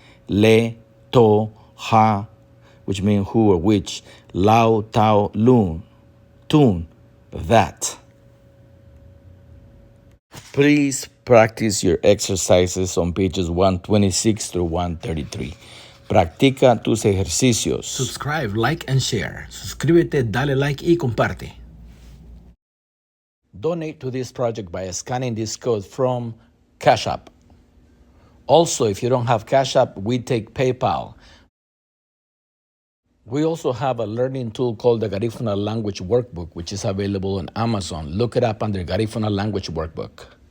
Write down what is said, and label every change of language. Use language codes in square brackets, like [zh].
[en] Le, to, ha, which mean who or which. Lao, tao, lun, tun, that. Please practice your exercises on pages 126 through 133. [es] Practica tus ejercicios. [en] Subscribe, like, and share. [es] Suscríbete, dale like y comparte. [en] Donate to this project by scanning this code from Cash App. Also, if you don't have Cash App, we take PayPal. We also have a learning tool called the Garifuna Language Workbook, which is available on Amazon. Look it up under Garifuna Language Workbook.